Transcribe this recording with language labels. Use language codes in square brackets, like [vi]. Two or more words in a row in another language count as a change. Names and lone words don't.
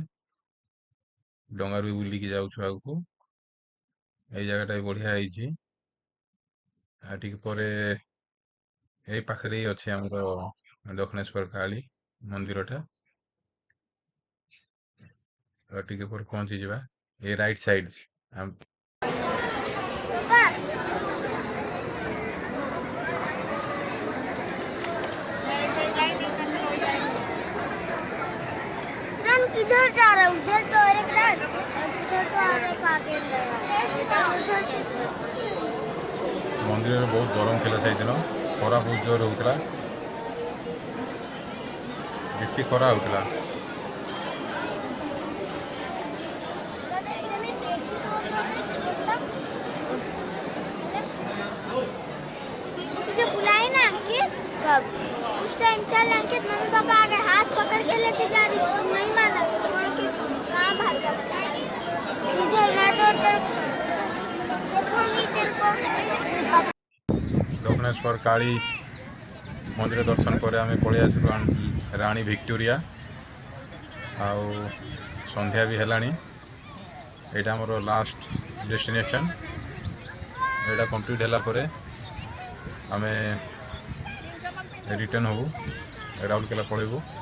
[or] ଡଙ୍ଗାରୁ ବୁଲିକି ଯାଉଛୁ ଆଗକୁ। ଏଇ ଜାଗାଟା ବି ବଢ଼ିଆ ହେଇଛି। ଆଉ ଟିକେ ପରେ ଏଇ ପାଖରେ ହିଁ ଅଛି ଆମର ଦକ୍ଷିଣେଶ୍ୱର କାଳୀ ମନ୍ଦିରଟା। ଆଉ ଟିକେ ପରେ ପହଞ୍ଚିଯିବା। [en] a right side [hi] किधर जा रहा है? उधर तो और एक रात, उधर तो और एक आगे [or] ମନ୍ଦିରରେ ବହୁତ ଗରମ ଥିଲା ସେଇଦିନ। ଖରା ବହୁତ ଜୋର ହଉଥିଲା, ବେଶୀ ଖରା ହଉଥିଲା। [hi] तुझे बुलाए ना अंकित? कब? उस टाइम चल अंकित, मम्मी पापा आ गए, हाथ पकड़ के लेके जा रही हूँ, तुम नहीं माना। कहाँ भाग गया? इधर मैं तो उधर देखूंगी तेरे को। [or] ଦକ୍ଷିଣେଶ୍ୱର କାଳୀ ମନ୍ଦିର ଦର୍ଶନ ପରେ ଆମେ ପଳେଇ ଆସିଲୁ ରାଣୀ ଭିକ୍ଟୋରିଆ। ଆଉ ସନ୍ଧ୍ୟା ବି ହେଲାଣି। ଏଇଟା ଆମର [en] last destination. [or] ଏଇଟା କମ୍ପ୍ଲିଟ୍ ହେଲା ପରେ ଆମେ ରିଟର୍ନ ହବୁ, ରାଉରକେଲା ପଳେଇବୁ।